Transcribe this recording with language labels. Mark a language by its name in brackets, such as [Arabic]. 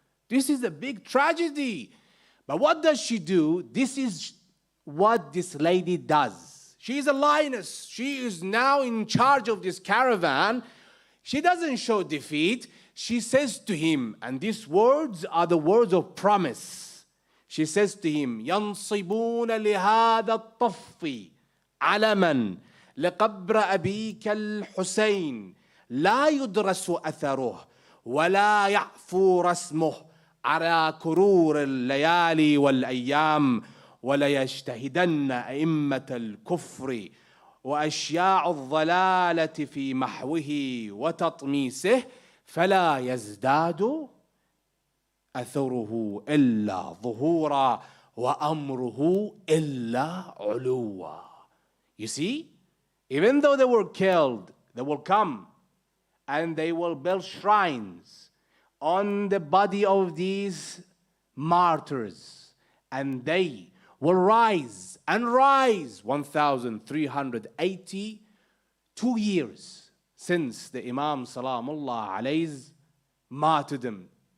[English] This is a big tragedy. But what does she do? This is what this lady does. She is a lioness. She is now in charge of this caravan. She doesn't show defeat. She says to him, and these words are the words of promise. She says to him, [Arabic] ينصبون لهذا الطف علما لقبر أبيك الحسين لا يدرس أثره ولا يعفو رسمه على كرور الليالي والأيام ولا يجتهدن أئمة الكفر وأشياع الضلالة في محوه وتطميسه فلا يزداد أثره إلا ظهورا وأمره إلا علوا. [English] You see, even though they were killed, they will come and they will build shrines on the body of these martyrs, and they will rise and rise. 1,382 years since the Imam Salamullah alayhi's martyrdom.